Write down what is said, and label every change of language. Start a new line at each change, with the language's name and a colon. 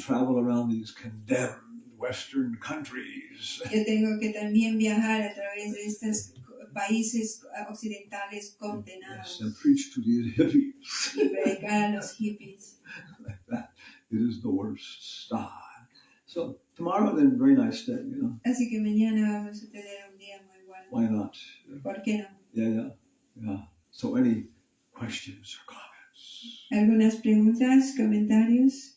English: travel around these condemned Western countries.
Spanish: Yo tengo que también viajar a través de estos países occidentales
English: Yes,
Spanish: condenados
English: and preach to these hippies.
Spanish: y predicar a los hippies.
English: Like that. It is the worst style. So tomorrow then, very nice day,
Spanish: Así que mañana vamos a tener un día muy bueno.
English: Why not?
Spanish: ¿Por qué no?
English: Yeah. So any questions or comments?
Spanish: ¿Algunas preguntas, comentarios?